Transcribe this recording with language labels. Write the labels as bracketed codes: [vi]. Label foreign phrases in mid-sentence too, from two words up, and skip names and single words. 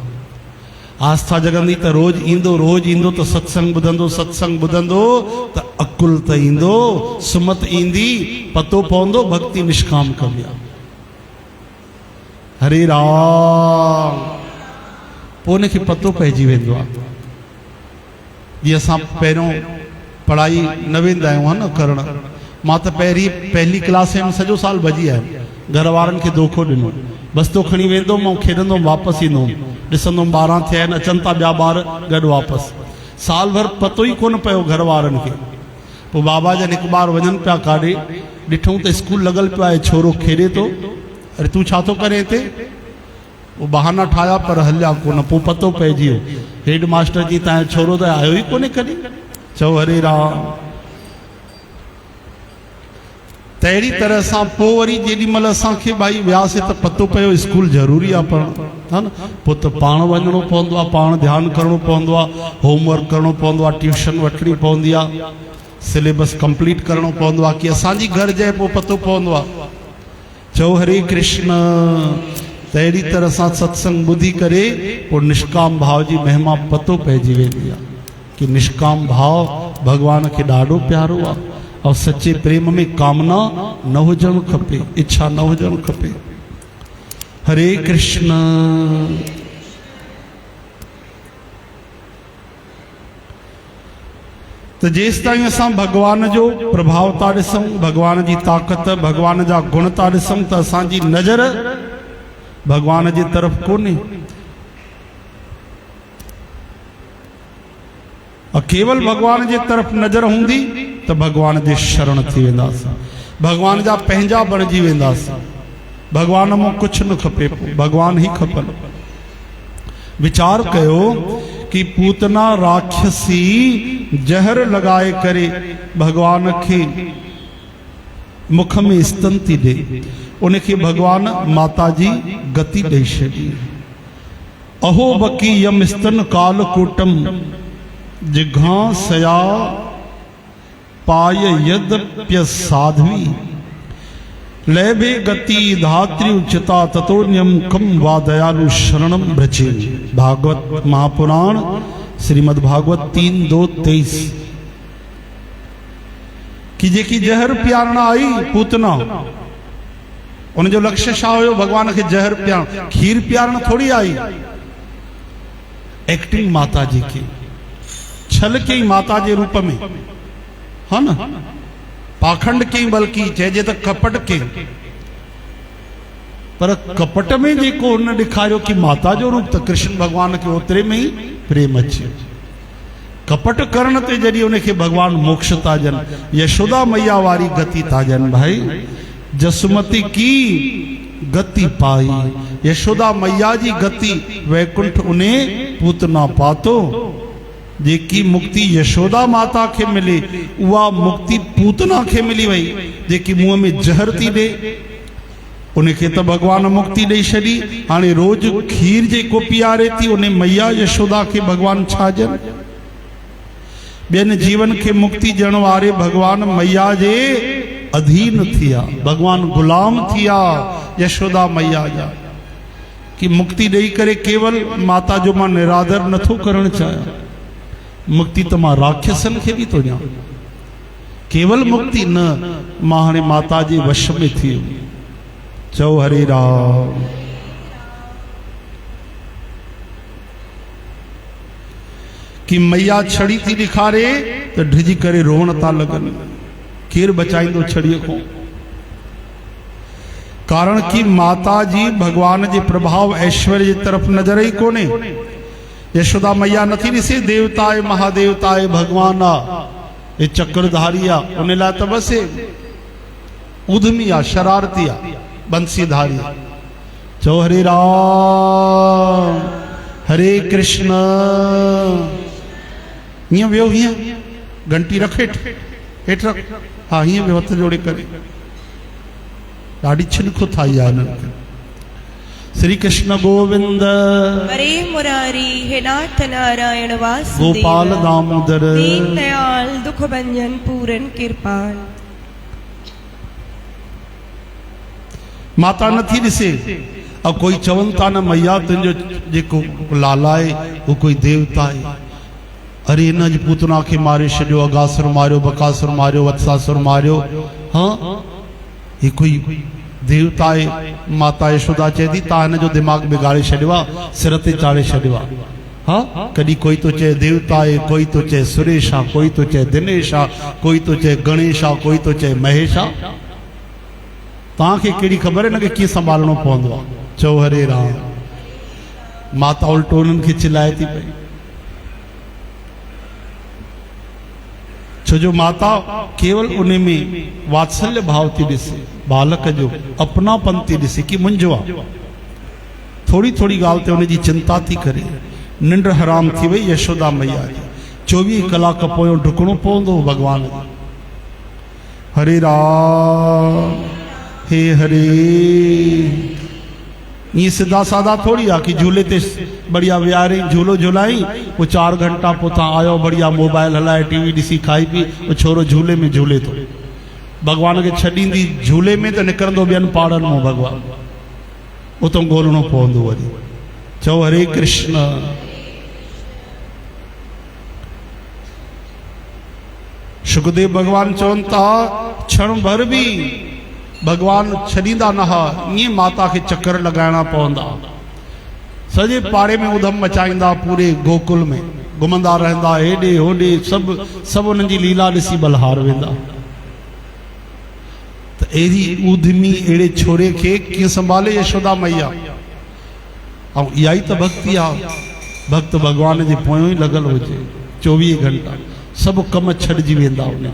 [sd] आस्था जगंदी त रोज़ ईंदो त सत्संग ॿुधंदो त अकुल त ईंदो, सुमत ईंदी, पतो पवंदो भक्ति निष्काम कबी आहे। हरे राम। पोइ उनखे पतो पइजी वेंदो आहे। जीअं असां पहिरियों पढ़ाई न वेंदा आहियूं न करणु, मां त [hi] पहली क्लास में [sd] सॼो साल भॼी आयुमि, घर वारनि खे धोखो ॾिनो, बस्तो खणी वेंदुमि ऐं खेॾंदुमि, वापसि ईंदुमि, ॾिसंदुमि 12 थिया आहिनि, अचनि था ॿिया ॿार गॾु वापसि। साल भर पतो ई कोन पियो घर वारनि खे। पोइ बाबा जन हिकु बार वञनि पिया काॾे, ॾिठूं त स्कूल लॻल पियो आहे, छोरो खेॾे थो। अरे तूं छा थो करे हिते? वो बहाना ठाया पर हलिया कोन। पोइ पतो पइजी वियो, हेड मास्टर जी तव्हांजो छोरो त आयो ई कोन्हे कॾहिं। चओ हरे राम। तहिड़ी तरह सां पोइ वरी जेॾी महिल असांखे भाई वियासीं त पतो पियो स्कूल ज़रूरी आहे पढ़णु, हा न, पोइ त पाण वञिणो पवंदो आहे, पाण ध्यानु करिणो पवंदो आहे, होमवर्क करिणो पवंदो आहे, ट्यूशन वठणी पवंदी आहे, [en] syllabus complete [sd] करिणो पवंदो आहे की असांजी घर जे पोइ पतो पवंदो आहे। चओ हरे कृष्ण। तहिड़ी तरह सां सत्संग ॿुधी करे पोइ निष्काम भाव जी महिमा पतो पइजी वेंदी आहे कि निष्काम भाव भगवान खे ॾाढो प्यारो आहे [hi] और सच्चे प्रेम में [sd] कामना न हुजणु खपे, इच्छा न हुजणु खपे। हरे कृष्ण। तो जेस ताईं असां भगवान जो प्रभाव था ॾिसूं, भगवान जी ताक़त, भगवान जा गुण था ॾिसूं, त असांजी नज़र भगवान जी तरफ़ कोन्हे। और केवल भगवान जी तरफ़ नज़र हूंदी तो भगवान जे शरण थी वेंदासीं, भगवान जा पंहिंजा बणिजी वेंदासीं। भगवान मां कुछ न खपे, भगवान ही खपनि। विचार कयो कि पूतना राक्षसी जहर लगाए करे भगवान के मुख में स्तन थी दे, उनके भगवान माता जी गति दे छॾी। [sa] अहो बकी यम स्तन काल कूटम जिघांसया पाय यद्यप्य साध्वी लैभे गति धात्री उचिता ततोन्यम कम वा दयालु शरणम भ्रजे। [sd] भागवत महापुराण श्रीमद् भागवत 3:2-23 कि जेकी जहर पियारण आई पूतना, उन जो लक्ष्य छा हुयो? भगवान के जहर पियारण, खीर पियारण थोड़ी आई। एक्टिंग माता जी की, छल के माता जे रूप में, है ना, पाखंड के बल्कि चइजे त कपट के, पर कपट में जेको उन ॾेखारियो कि माता जो रूप, त कृष्ण भगवान के ओतिरे में ही प्रेम अचे। कपट करण ते जॾहिं उनखे भगवान मोक्ष था ॾियनि, यशोदा मैया वारी गति था ॾियनि। [hi] भाई जसुमती की गति पाई, [sd] यशोदा मैया जी गति वैकुंठ उन्हें पूतना पातो। जेकी मुक्ति यशोदा माता के मिले उहा मुक्ति पूतना के मिली वही, जेकी मुंह में जहर थी दे उनखे तो भगवान मुक्ति दे छड़ी। हाणे रोज खीर जेको पीआरे थी उन्हें मैया यशोदा के भगवान छा ॾियनि? ॿियनि जीवन के मुक्ति ॾियण वारे भगवान मैया जे अधीन थिया, भगवान गुलाम थिया यशोदा मैया जा, कि मुक्ति ॾेई करे केवल माता जो मां निरादर नथो करणु चाहियां, मुक्ति तो मां राक्षसन के भी तो ॾियां। केवल मुक्ति न, मां हाणे माता जे वश में थी वियुमि। चओ हरे राम। कि मैया छड़ी थी ॾेखारे तो ढिजी करे रोअण था लॻनि, केरु बचाईंदो छड़ीअ को? कारण कि माता जी भगवान जे प्रभाव ऐश्वर्य जी तरफ नज़र ही कोने। यशोदा मैया नथी ॾिसे देवताए महादेवताए भगवान आ, ये चक्रधारी आ, उन लाइ त बसि उधमी आ, शरारती आ, बंसीधारी। चो हरे राम हरे कृष्ण। हीअं वियो, हीअं घंटी रख हेठि रख, हा हीअं वियो हथ जोड़े करे। ॾाढी छिनखु ठाही आहे हिननि। [sa] श्री कृष्ण गोविंद हरे मुरारी हे नाथ नारायण वासुदेव गोपाल दामोदर [hi] दीन दयाल दुख भंजन पूरन कृपाल। [sd] माता नथी ॾिसे, अब कोई चवनि था न मैया तुंहिंजो जेको लाला आहे वो कोई देवता आहे। अरे हिन जी पूतना खे मारे छॾियो, अगासुर मारियो, बकासुर मारियो, वत्सासुर मारियो। हाँ ही कोई देवता आहे। माता यशोदा चए थी तव्हां हिन जो दिमाग़ बिगाड़े छॾियो आहे, सिर ते चाढ़े छॾियो आहे। हाँ कॾहिं कोई तो चए देवता आहे, कोई तो चए सुरेश आहे, कोई तो चए दिनेश आहे, कोई तो चए गणेश आहे, कोई तो चए महेश आहे। तव्हांखे कहिड़ी ख़बर आहे न कि कीअं संभालणो पवंदो आहे। चओ हरे राम। माता उल्टो उन्हनि खे चिल्लाए थी पई, छो जो माता केवल उन में वात्सल्य भाव थी ॾिसे, बालक जो अपनापन थी ॾिसे कि मुंहिंजो आहे। थोड़ी थोड़ी ॻाल्हि ते उनजी चिंता थी करे। निंड हराम थी वई यशोदा मैया जी। 24 कलाक पोयों ढुकणो पवंदो भगवान जो। हरे राम हे हरे। [hi] ये सीधा साधा [sd] थोड़ी आ कि झूले ते बढ़िया विहारी झूलो झुलाई, वो 4 घंटा पोता आयो बढ़िया मोबाइल हलाए टीवी ॾिसी खाई पी, वो छोरो झूले में झूले तो भगवान के छॾींदी झूले में तो निकिरंदो ॿियनि पाड़नि मां भगवान, उतो ॻोल्हणो पवंदो वरी। चओ हरे कृष्ण। सुखदेव भगवान चवनि था क्षण भर भी भगवान छॾींदा न हा, ईअं माता के चक्कर लगाइणा पवंदा, सॼे पाड़े में उधम मचाईंदा, पूरे गोकुल में घुमंदा रहंदा, हेॾे होॾे सभु उन्हनि जी लीला ॾिसी बलहार वेंदा। त अहिड़ी ऊधमी अहिड़े छोरे खे कीअं संभाले यशोदा मैया। ऐं इहा ई त भक्ति आहे, भक्त भगवान जे पोयों ई लॻल हुजे 24 घंटा, सभु कम छॾिजी वेंदा उन।